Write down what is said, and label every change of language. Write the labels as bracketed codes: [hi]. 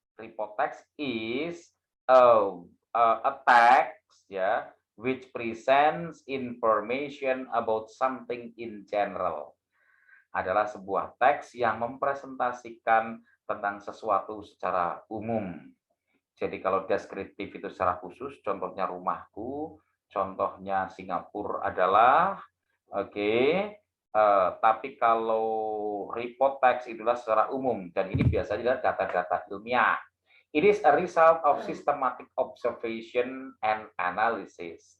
[en] Report text is a text ya which presents information about something in general. [id] Adalah sebuah teks yang mempresentasikan tentang sesuatu secara umum. Jadi kalau deskriptif itu secara khusus, contohnya rumahku, contohnya Singapura adalah, oke, tapi kalau report text itulah secara umum, dan ini biasanya adalah data-data ilmiah. [en] It is a result of systematic observation and analysis.